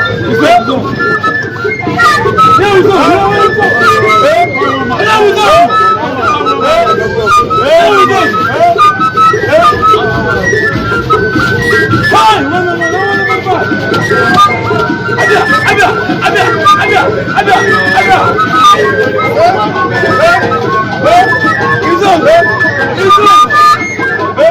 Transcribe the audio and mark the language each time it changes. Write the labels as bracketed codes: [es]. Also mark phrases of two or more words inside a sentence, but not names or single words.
[ig] Ụzọ, ụzọ. Ụzọ, ụzọ. [en] Hey, no, no, no, no, no, no, no. Abia, Abia, Abia, Abia, Abia, Abia. Hey, hey, hey, Izo, hey, Izo.